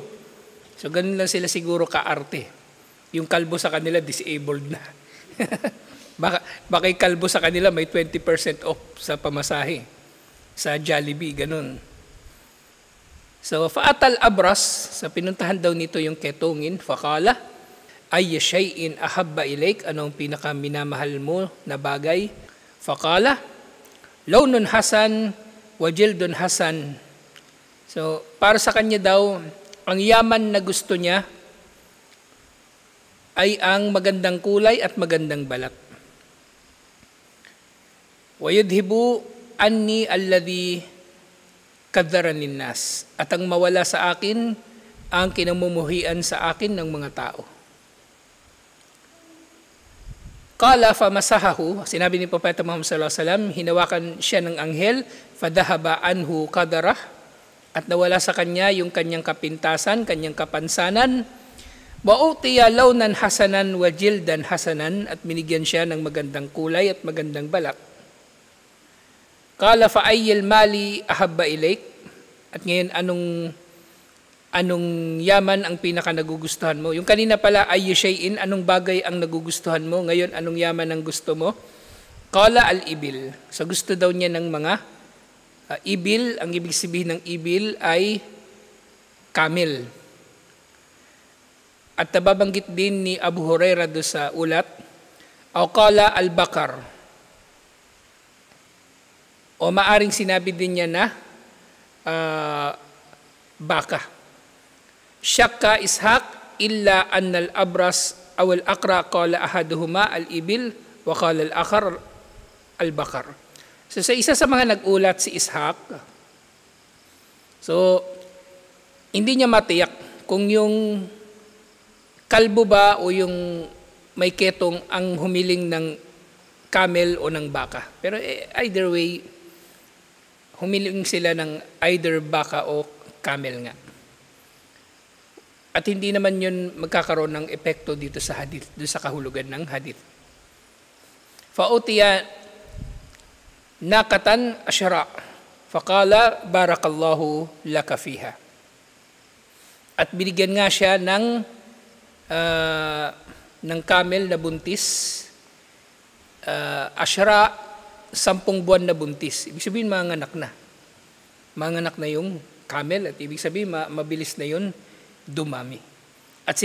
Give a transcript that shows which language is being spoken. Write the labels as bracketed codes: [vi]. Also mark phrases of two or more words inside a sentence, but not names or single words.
[tl] So ganun lang sila siguro kaarte. Yung kalbo sa kanila disabled na. Baka yung kalbo sa kanila may 20% off sa pamasahe. Sa Jollibee, ganun. [ar] So, فأتى الأبرص, [tl] sa pinuntahan daw nito yung ketongin, [ar] فقال أي شيء أحب إليك, [tl] anong pinakaminamahal mo na bagay? [ar] فقال لون حسن وجلد حسن. [tl] So, para sa kanya daw, ang yaman na gusto niya ay ang magandang kulay at magandang balat. [ar] ويذهب عني الذي قذرني الناس, [tl] at ang mawala sa akin ang kinamumuhian sa akin ng mga tao. [ar] قال فمسحه, [tl] sinabi ni Propeta Muhammad [ar] صلى الله عليه وسلم, [tl] hinawakan siya ng anghel, [ar] فذهب عنه قذره, [tl] at nawala sa kanya yung kanyang kapintasan, kanyang kapansanan. [ar] وأعطي لونا حسنا وجلدا حسنا, [tl] at binigyan siya ng magandang kulay at magandang balat. [ar] قال فأي المال أحب إليك, [tl] at ngayon anong yaman ang pinaka nagugustuhan mo? Yung kanina pala [ar] أي شيء, [tl] anong bagay ang nagugustuhan mo? Ngayon anong yaman ang gusto mo? [ar] قال الإبل. [tl] So gusto daw niya ng mga ibil. Ang ibig sabihin ng ibil ay camel. At nababanggit din ni Abu Hurairah do sa ulat, o [ar] قال البقر. [tl] O maaring sinabi din niya na baka. [ar] شك إسحاق إلا أن الأبرص أو الأقرع قال أحدهما الإبل وقال الآخر البقر. [tl] So sa isa sa mga nag-ulat si Ishaq, so hindi niya matiyak kung yung kalbo ba o yung may ketong ang humiling ng camel o ng baka. Pero [en] either way, [tl] humiling sila ng either baka o camel nga. At hindi naman yun magkakaroon ng epekto dito sa hadith, dito sa kahulugan ng hadith. [ar] فأعطي ناقة عشراء فقال بارك الله لك فيها. [tl] At binigyan nga siya ng camel na buntis, asyara, 10 buwan na buntis. Ibig sabihin manganak na. Manganak na yung camel at ibig sabihin mabilis na yun dumami.